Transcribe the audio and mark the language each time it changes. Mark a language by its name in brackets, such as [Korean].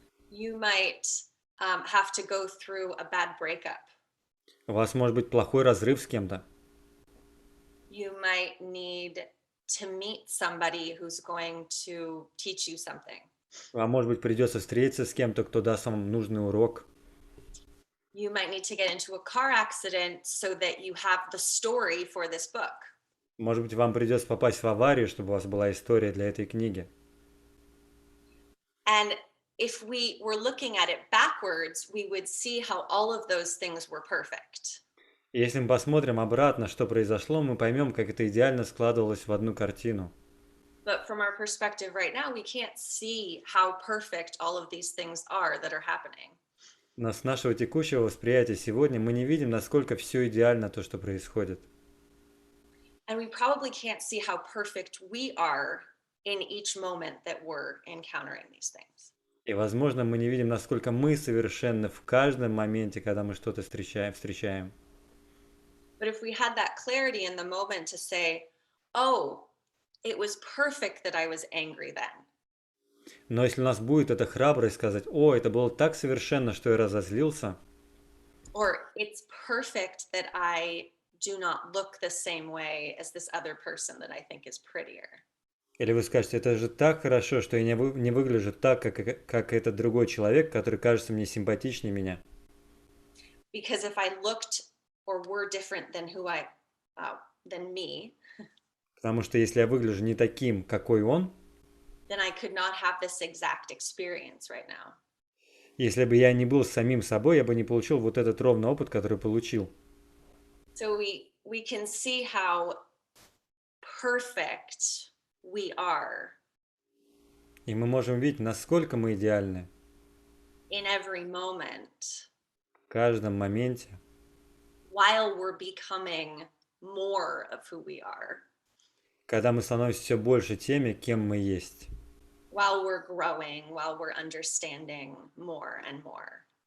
[English] You might have to go through a bad breakup. [Russian] У вас может быть плохой разрыв с кем-то. [English] You might need to meet somebody who's going to teach you something. [Russian] Вам, может быть, придется встретиться с кем-то, кто даст вам нужный урок. [English] You might need to get into a car accident so that you have the story for this book. [Russian] Может быть, вам придется попасть в аварию, чтобы у вас была история для этой книги. [English] And if we were looking at it backwards, we would see how all of those things were perfect. [Russian] И если мы посмотрим обратно, что произошло, мы поймем, как это идеально складывалось в одну картину. [English] But from our perspective right now, we can't see how perfect all of these things are that are happening. [Russian] Но с нашего текущего восприятия сегодня мы не видим, насколько все идеально то, что происходит. [English] And we probably can't see how perfect we are in each moment that we're encountering these things. [Russian] И, возможно, мы не видим, насколько мы совершенны в каждом моменте, когда мы что-то встречаем. [English] But if we had that clarity in the moment to say, oh, it was perfect that I was angry then. [Russian] Но если у нас будет эта храбрость сказать: «О, это было так совершенно, что я разозлился», [English] Or it's perfect that I do not look the same way as this other person that I think is prettier. [Russian] или вы скажете: «Это же так хорошо, что я не выгляжу так, как этот другой человек, который кажется мне симпатичнее меня». [English] Because if I looked or were different than uh, than me, [Russian] Потому что если я выгляжу не таким, какой он, [English] then I could not have this exact experience right now. [Russian] если бы я не был самим собой, я бы не получил вот этот ровный опыт, который получил. [English] So we can see how perfect we are [Russian] И мы можем видеть, насколько мы идеальны [English] in every moment [Russian] в каждом моменте, [English] while we're becoming more of who we are, [Russian] когда мы становимся все больше теми, кем мы есть, [English] while we're growing, while we're understanding more and more.